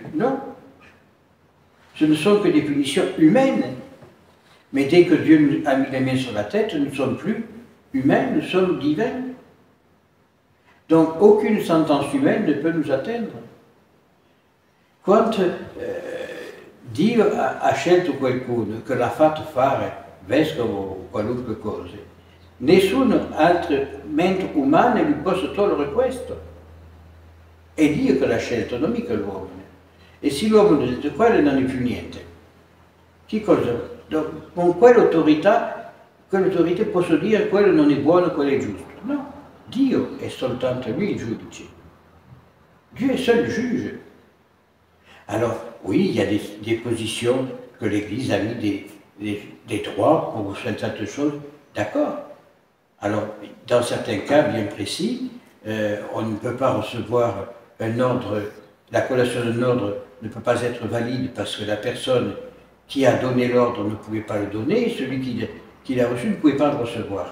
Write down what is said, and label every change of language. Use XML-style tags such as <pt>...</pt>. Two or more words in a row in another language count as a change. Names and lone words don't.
<fr>Non. Ce ne sont que des punitions humaines. Mais dès que Dieu nous a mis les mains sur la tête, nous ne sommes plus humains, nous sommes divins. Donc aucune sentence humaine ne peut nous atteindre.</fr> <it>Quand Dio ha scelto qualcuno che l'ha fatto fare vescovo o qualunque cosa, nessun altro mente umano gli possa togliere questo. È Dio che l'ha scelto, non mica l'uomo. E se l'uomo dice quello non è più niente, che cosa? Con quell'autorità posso dire quello non è buono, quello è giusto. No, Dio è soltanto lui il giudice.</it> <fr>Dieu est seul juge. Alors, oui, il y a des positions que l'Église a mis des droits pour certaines choses, d'accord. Alors, dans certains cas bien précis, on ne peut pas recevoir un ordre, la collation d'un ordre ne peut pas être valide parce que la personne qui a donné l'ordre ne pouvait pas le donner, et celui qui l'a reçu ne pouvait pas le recevoir.</fr>